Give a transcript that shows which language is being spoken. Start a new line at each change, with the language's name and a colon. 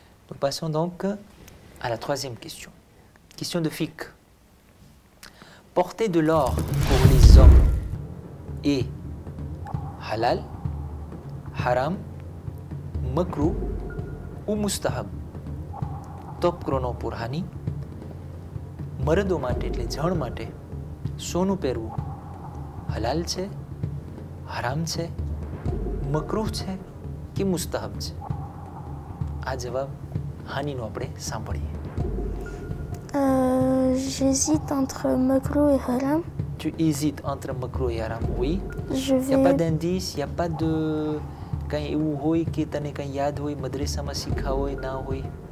French: Nous passons donc à la troisième question. Question de fiqh. Porter de l'or pour les hommes est halal, haram, makruh ou mustahab? Top chrono pour Hani.
Gujarati: મરદો માટે એટલે જણ માટે સોનું પહેરવું હલાલ છે, હરામ છે, મકરૂહ છે કે મુસ્તહબ છે? આ જવાબ હાનીનો આપણે સાંભળીએ.
French: J'hésite entre makruh et haram. Tu hésites entre makruh et haram? Oui. Je Il n'y a pas vais. d'indice, il n'y a pas de...
Gujarati: કંઈ એવું હોય કે તને કંઈ યાદ હોય, મદ્રેસામાં શીખા હોય, ના હોય?